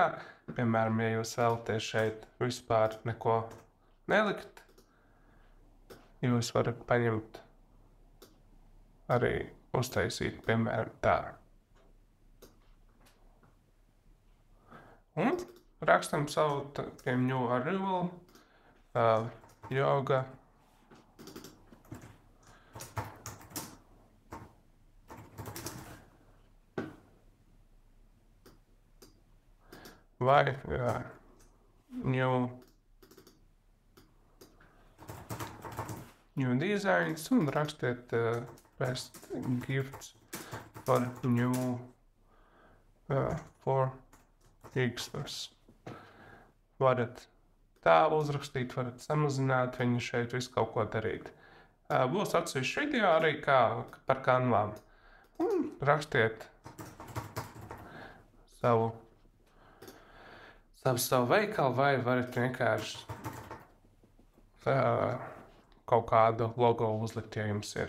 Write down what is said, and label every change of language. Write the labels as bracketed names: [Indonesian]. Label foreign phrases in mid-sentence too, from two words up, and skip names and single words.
[Latvian] Piemēram, ja jūs vēlaties šeit vispār neko nelikt, jūs varat paņemt arī uztaisīt, piemēram, tā. Un rakstam savu, piemēram, [English] new arrival, yoga. Vai new designs [Latvian] un rakstiet [English] best gifts for new for Xmas. [Latvian] Varat tā uzrakstīt, varat samazināt viņu šeit, visu kaut ko darīt. Būs atsevišķi video arī kā par kanvām. Un rakstiet savu veikalu, vai varat vienkārši kaut kādu logo uzlikt, ja jums ir.